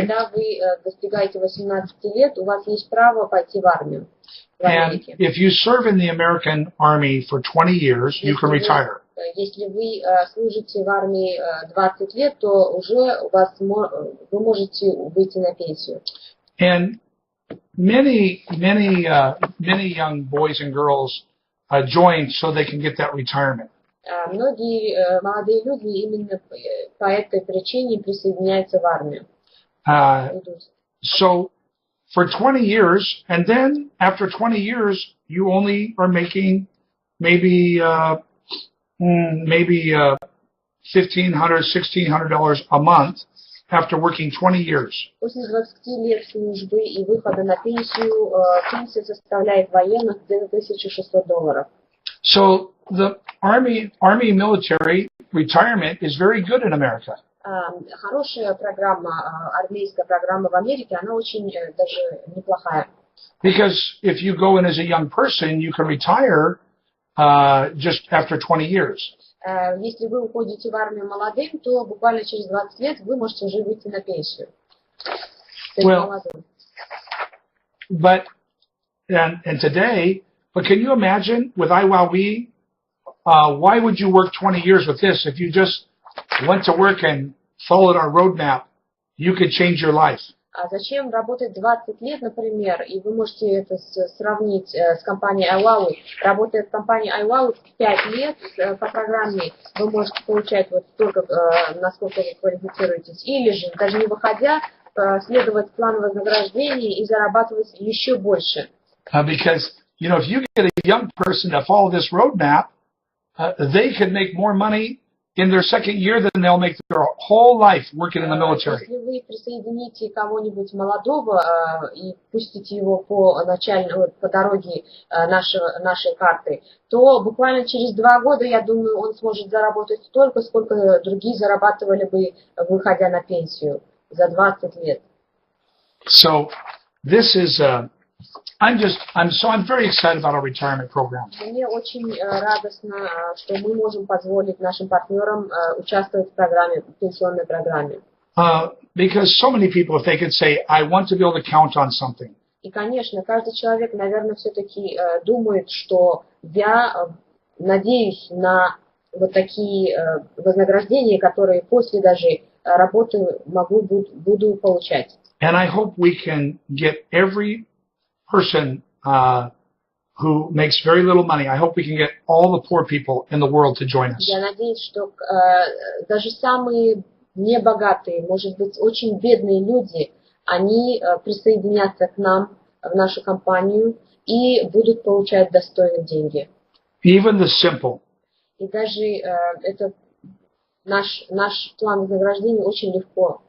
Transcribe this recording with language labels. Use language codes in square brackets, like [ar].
[ru] Когда вы достигаете 18 лет, у вас есть право пойти в армию. [en] And if you serve in the American Army for 20 years, you can retire. [ru] Если вы служите в армии 20 лет, то уже вы можете выйти на пенсию. [en] And many young boys and girls join so they can get that retirement. [ru] Многие молодые люди именно по этой причине присоединяются в армию. [en] So for 20 years, and then after 20 years, you only are making maybe $1,500, $1,600 a month after working 20 years. [ru] После 20 лет службы и выхода на пенсию, пенсия составляет военных где-то $1,600. [en] So the Army military retirement is very good in America. [ru] Хорошая программа, армейская программа в Америке, она очень даже неплохая. [en] Because if you go in as a young person, you can retire just after 20 years. [ru] Если вы уходите в армию молодым, то буквально через 20 лет вы можете уже выйти на пенсию. [en] Well, but can you imagine with iWowWe, why would you work 20 years with this? If you just went to work and followed our roadmap, you could change your life. [ru] А зачем работать 20 лет, например, и вы можете это сравнить с компанией iWowWe. Работая в компании iWowWe 5 лет по программе, вы можете получать вот столько, насколько вы квалифицируетесь, или же, даже не выходя, следовать плану вознаграждения и зарабатывать еще больше. [en] Because, if you get a young person to follow this roadmap, they can make more money in their second year than they'll make their whole life working in the military. [ru] Если вы присоедините кого-нибудь молодого и пустите его по дороге нашей карты, то буквально через 2 года, я думаю, он сможет заработать столько, сколько другие зарабатывали бы, выходя на пенсию за 20 лет. [en] So this is I'm very excited about our retirement program. [ru] Мне очень радостно, что мы можем позволить нашим партнерам участвовать в пенсионной программе. [en] Because so many people, if they could say, I want to be able to count on something. [ru] И, конечно, каждый человек, наверное, все-таки думает, что я надеюсь на вот такие вознаграждения, которые после даже работы буду получать. [en] And I hope we can get every person who makes very little money. I hope we can get all the poor people in the world to join us. [ru] Я надеюсь, что даже самые небогатые, может быть, очень бедные люди, они присоединятся к нам в нашу компанию и будут получать достойные деньги. [en] Even the simple. [ru] И даже это наш план вознаграждения очень легко.